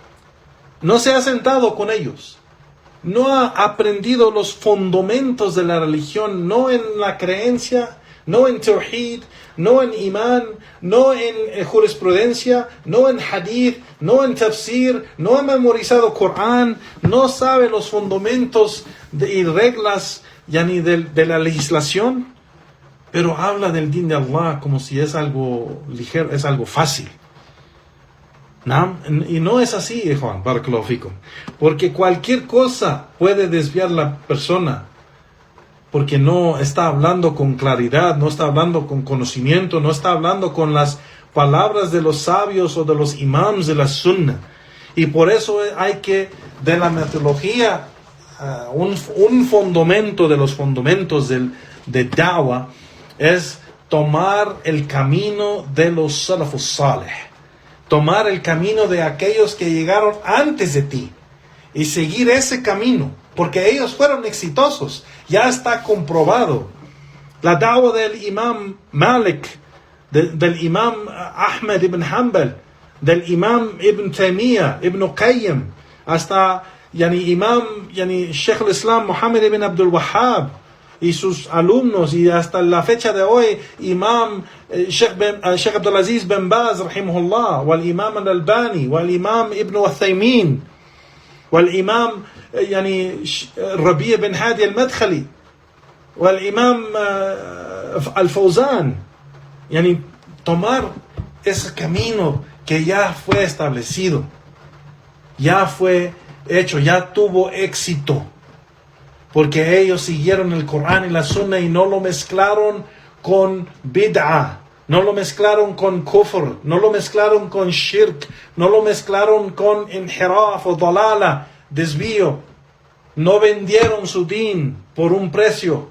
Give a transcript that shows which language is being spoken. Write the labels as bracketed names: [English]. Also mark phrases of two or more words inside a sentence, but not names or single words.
[Spanish] se ha sentado con ellos, no ha aprendido los fundamentos de la religión, no en la creencia, no en tawhid, no en imán, no en jurisprudencia, no en hadith, no en tafsir, no ha memorizado Corán, no sabe los fundamentos y reglas de la legislación, pero habla del din de Allah como si es algo ligero, es algo fácil. Y no es así, Juan, [Arabic] بارك الله فيكم, [Spanish] porque cualquier cosa puede desviar la persona, porque no está hablando con claridad, no está hablando con conocimiento, no está hablando con las palabras de los sabios o de los imams de la sunna. Y por eso hay que, de la metodología, un fundamento de los fundamentos de da'wah es tomar el camino de los [Arabic] السلف الصالح, [Spanish] tomar el camino de aquellos que llegaron antes de ti y seguir ese camino, porque ellos fueron exitosos, ya está comprobado. La da'wah del imam Malik, del imam Ahmed ibn Hanbal, del imam Ibn Taymiyyah, Ibn Qayyim, hasta imam Sheikh al-Islam Muhammad ibn Abdul Wahhab y sus alumnos, y hasta la fecha de hoy imam Sheikh Abdulaziz bin Baz [Arabic] رحمه الله، والإمام الألباني، والإمام ابن عثيمين، والإمام ربيع بن هادي المدخلي، والإمام الفوزان. [Spanish] Tomar ese camino que ya fue establecido, ya fue hecho, ya tuvo éxito, porque ellos siguieron el Corán y la Sunna y no lo mezclaron con bid'ah, no lo mezclaron con kufr, no lo mezclaron con shirk, no lo mezclaron con inhiraf o dalala, desvío, no vendieron su din por un precio.